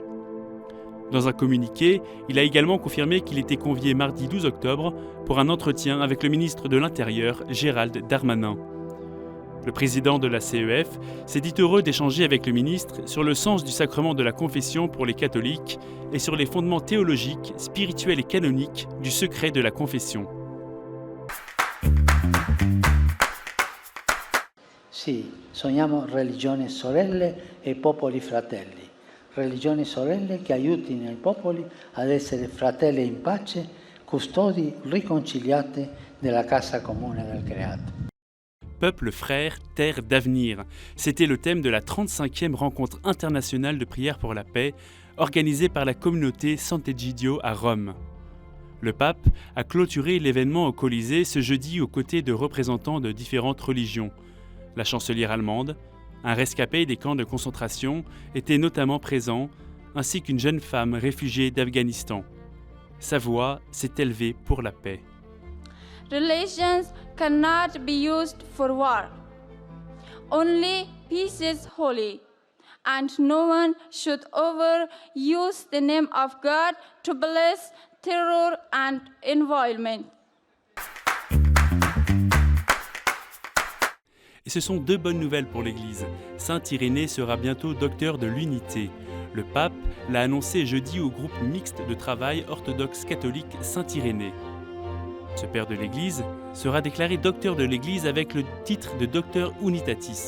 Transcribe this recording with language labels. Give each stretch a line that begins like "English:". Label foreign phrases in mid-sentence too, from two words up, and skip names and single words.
French: Dans un communiqué, il a également confirmé qu'il était convié mardi 12 octobre pour un entretien avec le ministre de l'Intérieur, Gérald Darmanin. Le président de la CEF s'est dit heureux d'échanger avec le ministre sur le sens du sacrement de la confession pour les catholiques et sur les fondements théologiques, spirituels et canoniques du secret de la confession.
Italian: Sì, sogniamo religioni sorelle e popoli fratelli. Religioni sorelle che aiutino i popoli ad essere fratelli in pace, custodi riconciliati della casa comune del creato.
French: Peuple frère, terre d'avenir. C'était le thème de la 35e rencontre internationale de prière pour la paix, organisée par la communauté Sant'Egidio à Rome. Le pape a clôturé l'événement au Colisée ce jeudi aux côtés de représentants de différentes religions. La chancelière allemande, un rescapé des camps de concentration, était notamment présent, ainsi qu'une jeune femme réfugiée d'Afghanistan. Sa voix s'est élevée pour la paix.
English: Religions cannot be used for war. Only peace is holy, and no one should overuse the name of God to bless terror and involvement.
French: Et ce sont 2 bonnes nouvelles pour l'Église. Saint Irénée sera bientôt docteur de l'unité. Le pape l'a annoncé jeudi au groupe mixte de travail orthodoxe catholique Saint Irénée. Ce père de l'Église sera déclaré docteur de l'Église avec le titre de docteur unitatis.